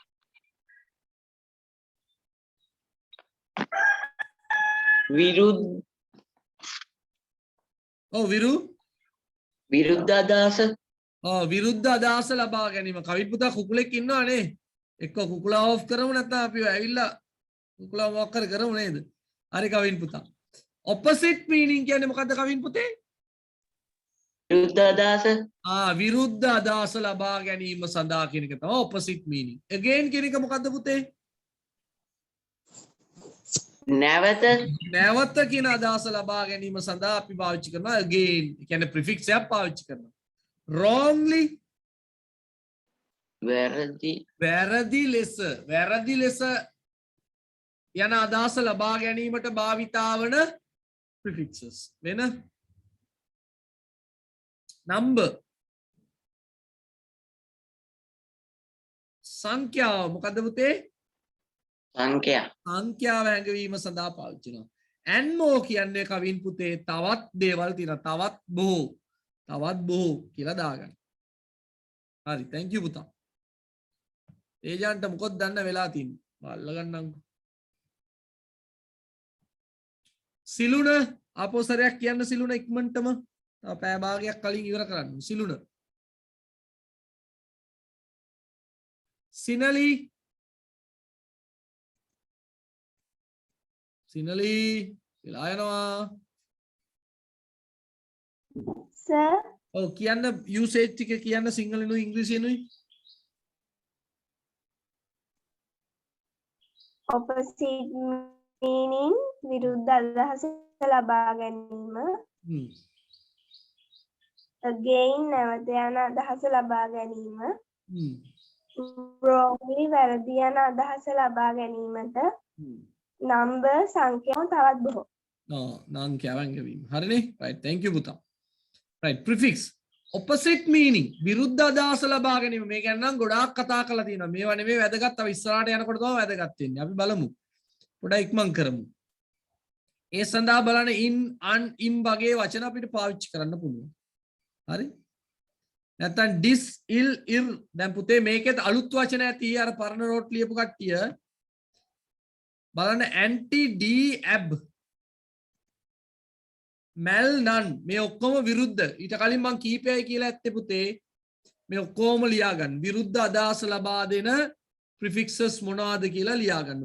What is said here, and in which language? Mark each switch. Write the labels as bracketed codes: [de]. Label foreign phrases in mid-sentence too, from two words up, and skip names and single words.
[si] විරුද්ධ අදහස. විරුද්ධ අදහස ලබා ගැනීම. කවින් පුතා කුකුලෙක් ඉන්නවනේ. එක්ක කුකුලා ඕෆ් කරමු නැත්නම් අපි ඇවිල්ලා කුකුලා මොකක් කර කරමු නේද? හරි කවින් පුතා. [en] opposite meaning [si] කියන්නේ මොකද්ද කවින් පුතේ? විරුද්ධ අදහස. විරුද්ධ අදහස ලබා ගැනීම සඳහා කියන එක තමයි [en] opposite meaning. [si] again කියන එක මොකද්ද පුතේ? නැවත කියන අදහස ලබා ගැනීම සඳහා අපි පාවිච්චි කරනවා again. ඒ කියන්නේ prefix එකක් පාවිච්චි කරනවා. wrongly වැරදි ලෙස යන අදහස ලබා ගැනීමට භාවිතා වන prefixes. වෙන number සංඛ්‍යාව මොකද්ද පුතේ? සංඛ්‍යාව හැඟවීම සඳහා පාවිච්චි කරනවා. [en] and more [si] කියන්නේ කවින් පුතේ තවත් දේවල් තියෙනවා. තවත් බොහෝ කියලා දාගන්න. හරි, [en] thank you [si] පුතා. තේජාන්ට මොකද දන්න වෙලා තියෙන්නේ? බලලා ගන්නම්කෝ. සිලුන ආපෝ සරයක් කියන්න සිලුන ඉක්මනටම. තව පැය භාගයක් කලින් ඉවර කරන්න. සිලුන. සිනලි වෙලා යනවා. සර් ඔව් කියන්න යූසේජ් ටික කියන්න සිංහලෙනුයි ඉංග්‍රීසියෙනුයි. [en] opposite meaning [si] විරුද්ධ අදහස ලබා ගැනීම. again නැවත යන අදහස ලබා ගැනීම. wrongly වැරදි යන අදහස ලබා ගැනීමට. number සංඛ්‍යාව තවත් බොහෝ. සංඛ්‍යාව හැඟවීම. හරිනේ? [en] right, thank you [si] පුතා. [en] right, prefix opposite meaning [si] විරුද්ධ අදහස ලබා ගැනීම. මේ ගැන නම් ගොඩාක් කතා කරලා තියෙනවා. මේවා නෙමෙයි වැදගත්. තව ඉස්සරහට යනකොට තමයි වැදගත් වෙන්නේ. අපි බලමු. පොඩ්ඩක් ඉක්මන් කරමු. ඒ සඳහා බලන්න [en] in an im [si] වගේ වචන අපිට පාවිච්චි කරන්න පුළුවන්. හරි? නැත්නම් [en] dis il ir [si] දැන් පුතේ මේකෙත් අලුත් වචන ඇති අර පරණ නෝට් ලියපු කට්ටිය බලන්න [en] anti d ab mal none [si] මේ ඔක්කොම විරුද්ධ. ඊට කලින් මම කීපයයි කියලා ඇත්තේ පුතේ මේ ඔක්කොම ලියා ගන්න. විරුද්ධ අදහස ලබා දෙන prefixes මොනවාද කියලා ලියා ගන්න.